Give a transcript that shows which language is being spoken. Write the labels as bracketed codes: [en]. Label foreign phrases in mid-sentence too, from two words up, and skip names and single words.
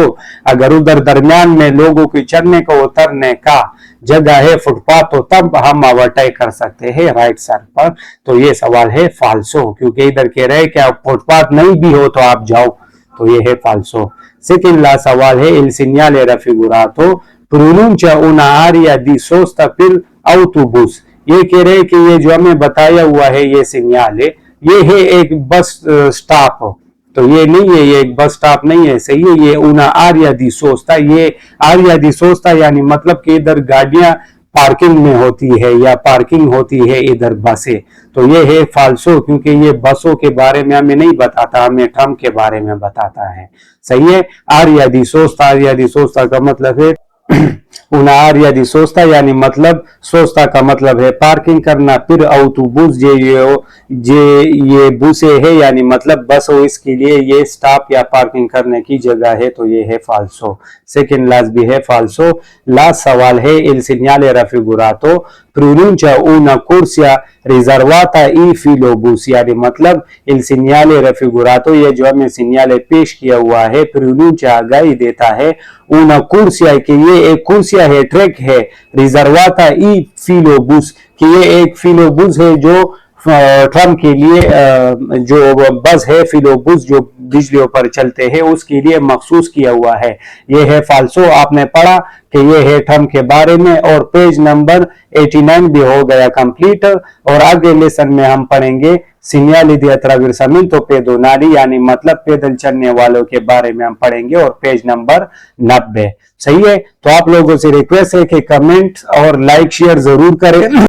[hi] अगर उधर दरमियान में लोगों के चढ़ने का उतरने का जगह है फुटपाथ तो तब हम ओवरटेक कर सकते हैं [en] right side [hi] पर, तो ये सवाल है फाल्सो, क्योंकि इधर कह रहे हैं कि आप फुटपाथ नहीं भी हो तो आप जाओ, तो ये है फाल्सो। [en] second last [it] सवाल है il segnale raffigurato pronuncia una area di sosta per autobus, [hi] ये कह रहे हैं कि ये जो हमें बताया हुआ है ये सिग्नल है, ये है एक [en] bus stop, [hi] तो ये नहीं है, ये एक [en] bus stop [hi] नहीं है। सही है, ये [it] una area di sosta, [hi] ये [it] area di sosta [hi] यानी मतलब कि इधर गाड़ियां पार्किंग में होती है या पार्किंग होती है इधर बसें, तो ये है फाल्सो, क्योंकि ये बसों के बारे में हमें नहीं बताता, हमें ट्रम्प के बारे में बताता है। सही है, [it] area di sosta [hi] का मतलब है [it] una area di sosta, [hi] यानी मतलब सोस्ता का मतलब है पार्किंग करना, फिर autobus ये बुसे है यानी मतलब बस हो, इसके लिए ये स्टॉप या पार्किंग करने की जगह है, तो ये है फाल्सो। [en] second last [hi] भी है फाल्सो। लास्ट सवाल है [it] il segnale raffigurato pronuncia una corsia riservata ai filobus, [hi] यानी मतलब [it] il segnale raffigurato [hi] ये जो हमें सिग्नल पेश किया हुआ है pronuncia आगाही देता है [it] una corsia [hi] कि ये एक कुर्सिया है ट्रैक है, [it] riservata ai filobus [hi] कि ये एक फिलोबुस है जो ट्रम्प के लिए जो बस है फिलोबुस जो बिजलियों पर चलते हैं उसके लिए मखसूस किया हुआ है। ये है फाल्सो। आपने पढ़ा कि ये है ट्रम्प के बारे में और [en] page number [hi] 89 भी हो गया कंप्लीट, और आगे लेसन में हम पढ़ेंगे [it] segnali di attraversamento pedonali [hi] यानी मतलब पैदल चलने वालों के बारे में हम पढ़ेंगे, और [en] page number [hi] 90। सही है, तो आप लोगों से रिक्वेस्ट है कि कमेंट और [en] like share [hi] जरूर करें।